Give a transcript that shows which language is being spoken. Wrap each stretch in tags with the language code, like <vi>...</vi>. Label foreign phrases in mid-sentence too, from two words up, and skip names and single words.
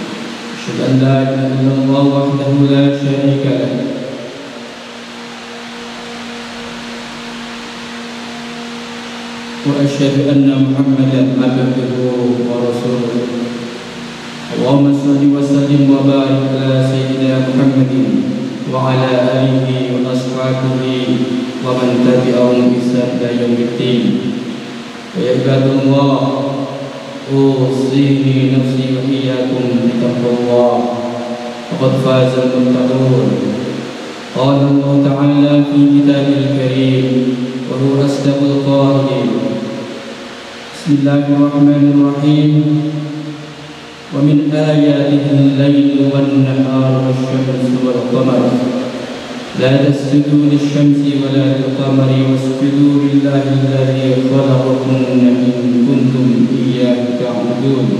<ar>أشهد أن لا إله إلا الله وحده لا شريك له وأشهد أن محمدا عبده ورسوله. اللهم صل وسلم وبارك على سيدنا محمد وعلى آله وأصحابه ومن تبعهم بإحسان إلى يوم الدين. ويا عباد الله، أوصي نفسي وإياكم بتقوى الله. فقد فاز المتقون. قال الله تعالى في كتابه الكريم وهو أصدق القائلين. بسم الله الرحمن الرحيم. ومن آياته الليل والنهار والشمس والقمر لا تسجدوا للشمس ولا للقمر واسجدوا لله الذي خلقهن إن كنتم إياه تعبدون.</ar>